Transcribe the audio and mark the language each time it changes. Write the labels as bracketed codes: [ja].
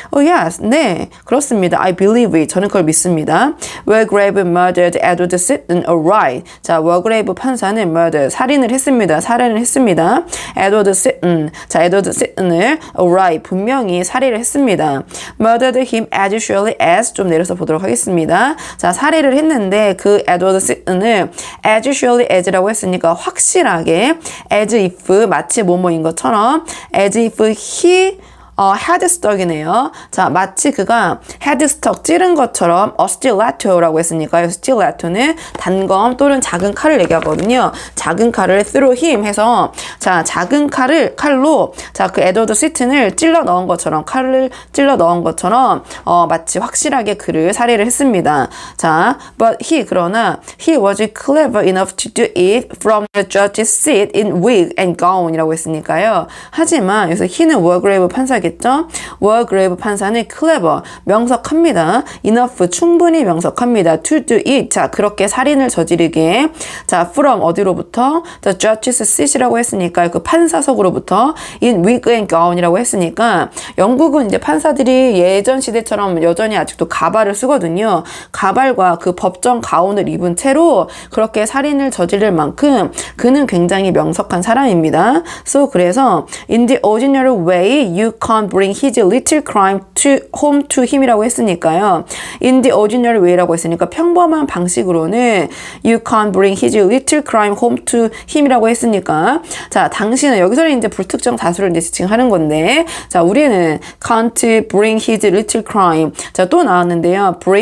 [en] Oh yes, [ko] 네, 그렇습니다. [en] I believe it. [ko] 저는 그걸 믿습니다. [en] Wargrave murdered Edward Sitton outright. [ko] 자, Wargrave 판사는 murder, 살인을 했습니다. 살인을 했습니다. Edward Sitton, 자, Edward Sitton을 outright, 분명히 살해를 했습니다. [en] Murdered him as surely as, [ko] 좀 내려서 보도록 하겠습니다. 자, 살해를 했는데 그 에드워드 시튼을 as surely as라고 했으니까 확실하게 as if, 마치 뭐뭐인 것처럼 [en] as if he had stuck [ko] 이네요. 자, 마치 그가 had stuck, 찌른 것처럼 [en] a stiletto [ko] 라고 했으니까 stiletto는 단검 또는 작은 칼을 얘기하거든요. 작은 칼을 [en] through him [ko] 해서 자, 작은 칼로 자, 그 에드워드 시튼을 찔러 넣은 것처럼, 칼을 찔러 넣은 것처럼 마치 확실하게 그를 살해를 했습니다. [en] 자, but [ko] 그러나 [en] he was clever enough to do it from the judge's seat in wig and gown이라고 했으니까요. [ko] 하지만 여기서 he는 워그레이브 판사겠죠. 워그레이브 판사는 clever, 명석합니다. enough, 충분히 명석합니다. to do it, 자, 그렇게 살인을 저지르기에 자, from 어디로부터? the judge's seat이라고 했으니까 그 판사석으로부터 [en] in wig and gown [ko] 이라고 했으니까 영국은 이제 판사들이 예전 시대처럼 여전히 아직도 가발을 쓰거든요. 가발과 그 법정 가운을 입은 채로 그렇게 살인을 저지를 만큼 그는 굉장히 명석한 사람입니다. [en] So [ko] 그래서 [en] in the ordinary way you can't bring his little crime home to him이라고 했으니까요. In the ordinary way [ko] 라고 했으니까 평범한 방식으로는 [en] you can't bring his little crime home to him [ko] 이라고 했으니까 자, 당신은 여기서는 이제 불특정 다수를 이제 지칭하는 건데 자, 우리는 [en] can't bring his little crime [ko] 자, 또 나왔는데요.